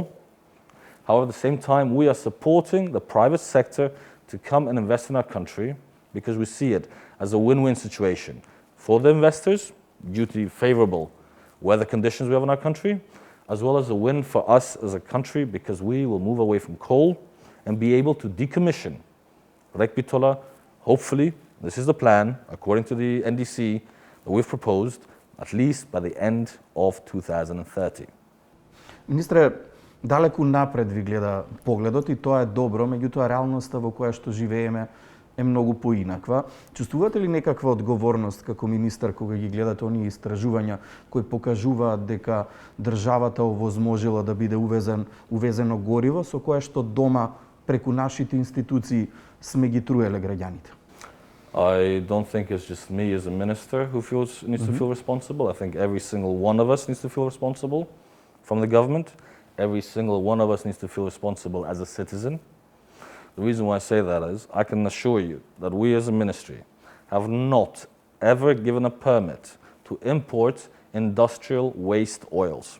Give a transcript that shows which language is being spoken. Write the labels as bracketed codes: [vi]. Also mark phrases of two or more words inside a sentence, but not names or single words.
[en] However, at the same time, we are supporting the private sector to come and invest in our country because we see it as a win-win situation for the investors due to the favorable weather conditions we have in our country, as well as a win for us as a country because we will move away from coal and be able to decommission Rekbitola. Hopefully, this is the plan, according to the NDC that we've proposed, at least by the end of 2030. [mk] Министре, далеку напред ви гледа погледот и тоа е добро, меѓутоа реалноста во која што живееме е многу поинаква. Чувствувате ли некаква одговорност како министар кога ги гледате оние истражувања кои покажуваат дека државата овозможила да биде увезено гориво со кое што дома преку нашите институции сме ги труеле граѓаните? [en] I don't think it's just me as a minister who needs to feel responsible. I think every single one of us needs to feel responsible from the government. Every single one of us needs to feel responsible as a citizen. The reason why I say that is I can assure you that we as a ministry have not ever given a permit to import industrial waste oils.